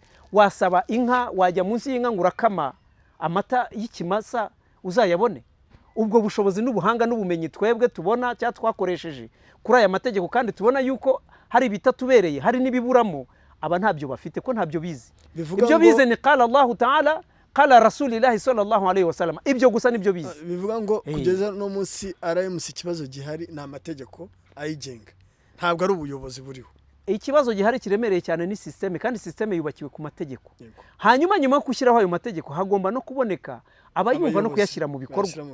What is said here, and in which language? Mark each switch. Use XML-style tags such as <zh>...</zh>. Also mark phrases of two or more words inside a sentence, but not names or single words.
<rw>Wasaba inka, wajya munsi y'inka ngo urakama amata y'ikimasa uzayabone? Ubwo bushobozi n'ubuhanga n'ubumenyi twebwe tubona cyangwa twakoresheje kuri aya mategeko, kandi tubona yuko hari ibitatubereye, hari n'ibiburamo, aba ntabyo bafite, ko ntabyo bizi. Ibyo bize ni</rw> <ar>قال الله تعالى قال رسول الله صلى الله عليه وسلم.</ar> <rw>Ibyo gusa nibyo bizi. Bivuga ngo kugeza no munsi RMC ikibazo gihari na amategeko ayigenga, ntabwo ari ubuyobozi buriho. Ikibazo gihari kiremereye cyane ni systeme, kandi systeme yubakiwe ku mategeko. Hanyuma nyuma yo gushyiraho ayo mategeko hagomba no kuboneka abayumva no kuyashyira mu bikorwa.</rw>